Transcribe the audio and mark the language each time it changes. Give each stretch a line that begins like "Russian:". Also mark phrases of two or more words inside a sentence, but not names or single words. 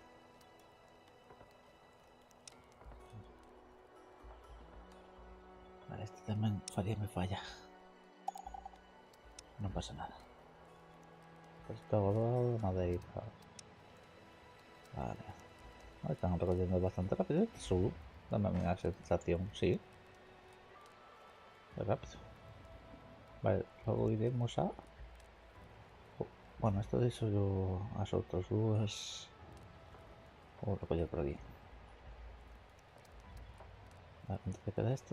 Galician: Vale, este tamén faríame falla. Non pasa nada. Esto agora madeira. Vale.
Spanish: Están recogiendo bastante rápido. Dame una sensación, sí. Es rápido. Vale, luego iremos a... Bueno, esto de eso yo a otros dos. Vamos a recoger por aquí. A ver, ¿cuánto te queda este?